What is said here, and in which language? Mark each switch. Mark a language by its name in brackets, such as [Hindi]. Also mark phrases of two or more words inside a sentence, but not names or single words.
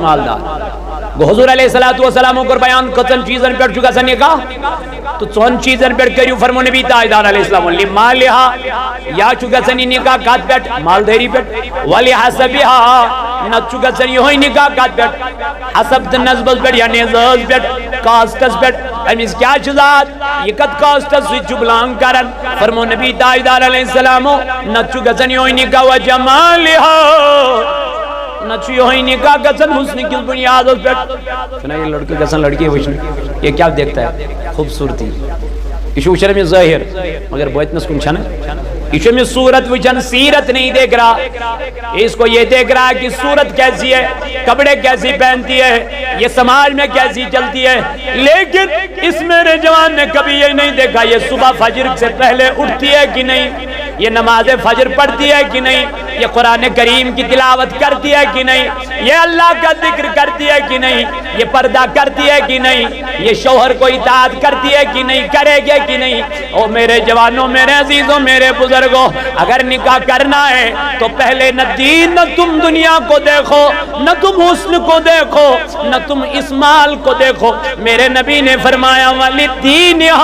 [Kashmiri] مالدار گوٚو حضور [Arabic] علیہ الصلوۃ والسلام [Kashmiri] کوٚر بیان کٔژن چیزن پٮ۪ٹھ چھُ گژھان نکاح تہٕ ژۄن چیزن پٮ۪ٹھ کٔرِو فرمو نبی تاجدار [Arabic] علیہ السلام [Kashmiri] لمالہا یا چھُ گژھان یہ نکاح کتھ پٮ۪ٹھ مالدٲری پٮ۪ٹھ ولحسبها نتہٕ چھُ گژھان یِہوے نکاح کتھ پٮ۪ٹھ حسب تہٕ نسبس پٮ۪ٹھ یعنی زٲژ پٮ۪ٹھ کاسٹس پٮ۪ٹھ أمِس کیاہ چھُ ذات یہ کتھ کاسٹس سۭتۍ چھُ بلانگ کران فرمو نبی تاجدار علیہ السلامو نتہٕ چھُ گژھان یِہوے نکاح وجمالہا نتہٕ چھُ یِہوے نکاح گژھان حسن کِس بنیادس پٮ۪ٹھ چھُنا یہ لڑکہٕ گژھان لڑکی وٕچھنہِ [Urdu] یہ کیا دیکھتا ہے خوبصورتی [Kashmiri] یہ چھُ وٕچھان أمِس ظٲہِر مگر باطنس کُن چھَنہٕ یہ چھُ أمِس صورت وٕچھان [Urdu] سیرت نہیں دیکھ رہا اس کو یہ دیکھ رہا کہ صورت کیسی ہے کپڑے کیسی پہنتی ہے یہ سماج میں کیسی چلتی ہے لیکن اس میرے جوان نے کبھی یہ نہیں دیکھا یہ صبح فجر سے پہلے اٹھتی ہے کہ نہیں یہ نماز فجر پڑھتی ہے کہ نہیں یہ قرآن کریم کی تلاوت کرتی ہے کہ نہیں یہ اللہ کا ذکر کرتی ہے کہ نہیں یہ پردہ کرتی ہے کہ نہیں یہ شوہر کو اطاعت کرتی ہے کہ نہیں کرے گے کہ نہیں او میرے جوانوں میرے عزیزوں میرے بزرگوں اگر نکاح کرنا ہے تو پہلے نہ دین نہ تم دنیا کو دیکھو نہ تم حسن کو دیکھو نہ تم اسمال کو دیکھو میرے نبی نے فرمایا والدین